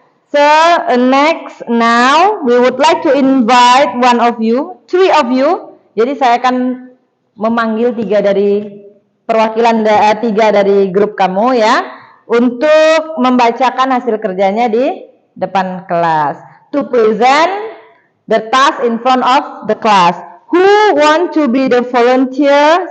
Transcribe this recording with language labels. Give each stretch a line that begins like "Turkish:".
English: So next, now we would like to invite one of you, 3 of you.
Indonesian: Jadi saya akan memanggil 3 dari perwakilan 3 dari grup kamu ya, untuk membacakan hasil kerjanya di depan kelas.
English: To present the task in front of the class. Who want to be the volunteer?